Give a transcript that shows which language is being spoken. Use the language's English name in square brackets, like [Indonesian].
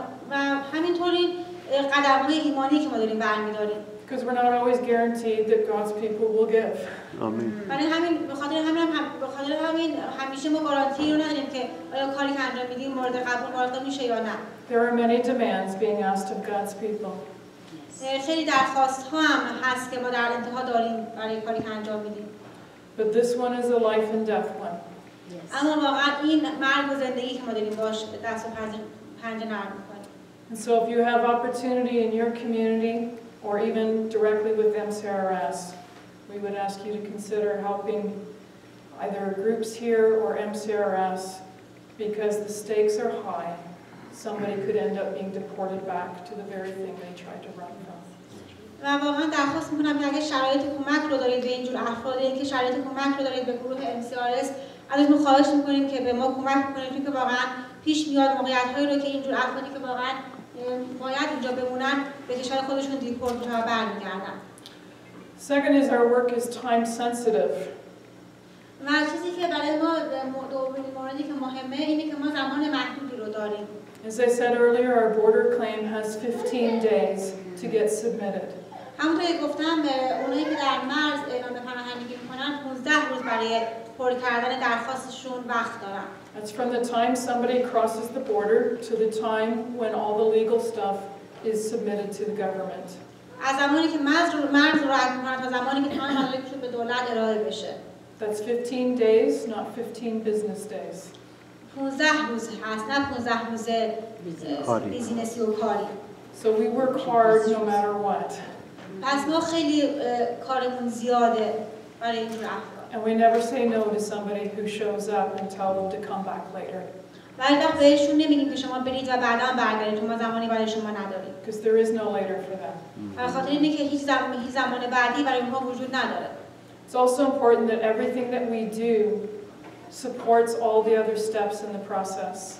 [Persian] و همینطوری قدم‌های ایمانی که ما داریم برمی‌داریم. [English] Because we're not always guaranteed that God's people will give. [Persian] برای همین به خاطر همین همیشه ما گارانتی رو نداریم که آیا کاری که انجام میدیم مورد قبول واقع میشه یا نه. [English] There are many demands being asked of God's people. [Persian] خیلی درخواست‌ها هم هست که ما در انتها داریم برای کاری که انجام میدیم. [English] But this one is a life and death one. [Persian] اما واقعا این مرگ و زندگی که ما داریم باش دست و پنجه نرم می‌کنیم. [English] And so if you have opportunity in your community or even directly with MCRS, we would ask you to consider helping either groups here or MCRS because the stakes are high. Somebody could end up being deported back to the very thing they tried to run from. [Persian] و واقعا درخواست می‌کنم که اگه شرایط کمک رو دارید به اینجور افراد، اینکه شرایط کمک رو دارید به گروه MCRS، ازتون خواهش می‌کنیم که به ما کمک کنید چون که واقعا پیش میاد موقعیت‌هایی رو که اینجور افرادی که واقعا باید اینجا بمونن به کشور خودشون دیپورت میشن و برمیگردن. [English] Second is our work is time sensitive. [Persian] و چیزی که برای ما دومین موردی که مهمه اینه که ما زمان محدودی رو داریم. [English] As I said earlier, our border claim has 15 days to get submitted. [Persian] همونطور که گفتم اونایی که در مرز اعلام پناهندگی میکنن 15 روز برای پر کردن درخواستشون وقت دارن. [English] That's from the time somebody crosses the border to the time when all the legal stuff is submitted to the government. [Persian] از زمانی که مرز رو رد میکنن تا زمانی که تمام مدارکشون به دولت ارائه بشه. [English] That's 15 days, not 15 business days. [Persian] 15 روز هست، نه 15 روز بیزینسی و کاری. [English] So we work hard no matter what. [Persian] پس ما خیلی کارمون زیاده برای این جور افراد. [English] And we never say no to somebody who shows up and tell them to come back later. [Persian] ولی وقت بهشون نمیگیم که شما برید و بعدا برگردید، ما زمانی برای شما نداریم. [English] Because there is no later for them. [Persian] به خاطر اینه که هیچ زمان بعدی برای اونها وجود نداره. [English] It's also important that everything that we do supports all the other steps in the process.